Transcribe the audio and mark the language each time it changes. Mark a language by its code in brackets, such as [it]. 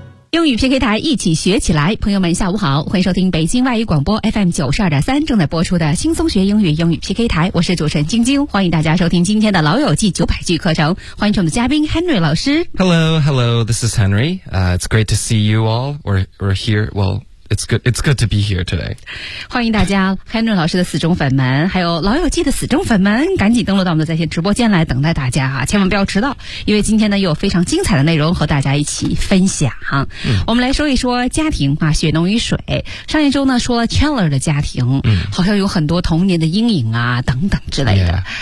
[zh] 英语 PK 台一起学起来，朋友们下午好，欢迎收听北京外语广播 FM92.3 正在播出的轻松学英语英语 PK 台，我是主持人晶晶，欢迎大家收听今天的老友记900句课程，欢迎我们的嘉宾 Henry 老师。 [en] Hello, this is Henry, it's great to see you all, we're here, well, it's good to be here today. [zh] 欢迎大家 Henry 老师的死忠粉们，还有老友记的死忠粉们，赶紧登录到我们的在线直播间来等待大家啊，千万不要迟到，因为今天呢又有非常精彩的内容和大家一起分享哈。我们来说一说家庭啊，血浓于水。上一周呢说了 Chandler 的家庭，好像有很多童年的阴影啊等等之类的。